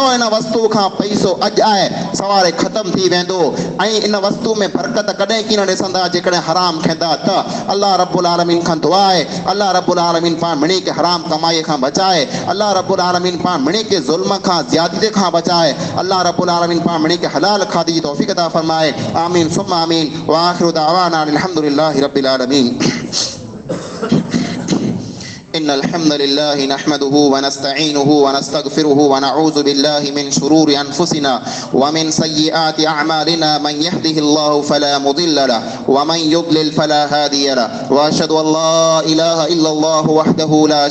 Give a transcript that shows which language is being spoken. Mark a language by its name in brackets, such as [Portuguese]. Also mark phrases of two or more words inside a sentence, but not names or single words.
[Sindhi] इन वस्तु खां पैसो अॼु आहे सवारे ख़तमु थी वेंदो ऐं इन वस्तु में बरकत कॾहिं कीन ॾिसंदा जेकॾहिं हराम खाईंदा त [Arabic] الله رب العالمين [Sindhi] खां दुआ आहे [Arabic] الله رب العالمين [Sindhi] पाण मिणी के हराम कमाईअ खां बचाए [Arabic] الله رب العالمين [Sindhi] पाण मिणी के ज़ुल्म खां ज़्यादती खां बचाए [Arabic] الله رب العالمين [Sindhi] पाण मिणी के हलाल खादी जी तौफ़ीक़ अता फरमाए [Arabic] آمين ثم آمين و آخر دعوانا الحمد لله رب العالمين إن الحمد لله نحمده ونستعينه ونستغفره ونعوذ بالله من شرور أنفسنا ومن سيئات أعمالنا من يهده الله فلا مضل له ومن يضلل فلا هادي له وأشهد أن لا إله إلا الله وحده لا